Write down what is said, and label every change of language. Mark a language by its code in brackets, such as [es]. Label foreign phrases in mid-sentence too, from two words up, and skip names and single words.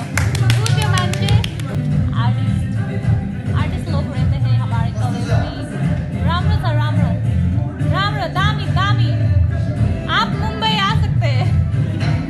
[ne] त्यो मान्छे [hi] आर्टिस्ट लोग रहते हैं हमारे कॉलेज में। [ne] राम्रो छ राम्रो राम्रो दामी दामी। [hi] आप मुंबई आ सकते हैं।